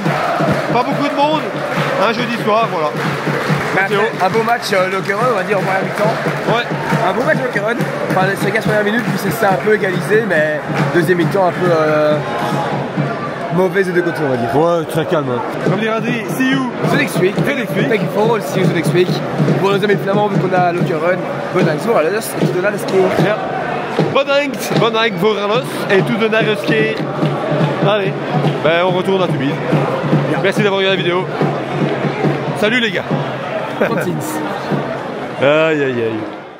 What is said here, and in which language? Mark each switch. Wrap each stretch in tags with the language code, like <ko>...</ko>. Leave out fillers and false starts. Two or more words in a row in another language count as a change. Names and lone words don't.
<fr>Pas beaucoup de monde. Un jeudi soir, voilà. Un beau match Lokeren, on va dire en première mi-temps. Ouais. Un beau match Lokeren. Enfin, les 15 premières minutes, puis c'est un peu égalisé, mais deuxième mi-temps un peu mauvaise de deux côtés, on va dire. Ouais, très calme. Hein. Comme dirait Adri,</fr> <en>see you the next week. Thank you for all, see you the next week.</en> <fr>Pour nos amis flamands, vu qu'on a Lokeren,</fr> <nl>bedankt voor alles</nl> <fr>et tout de la keer.</fr> <nl>Ja. Bedankt voor alles</nl> <fr>et tout de la keer. Allez, ben on retourne à Tubize. Merci d'avoir regardé la vidéo. Salut les gars.</fr> <nl>Tot ziens.</nl> <fr>Aïe aïe aïe.</fr>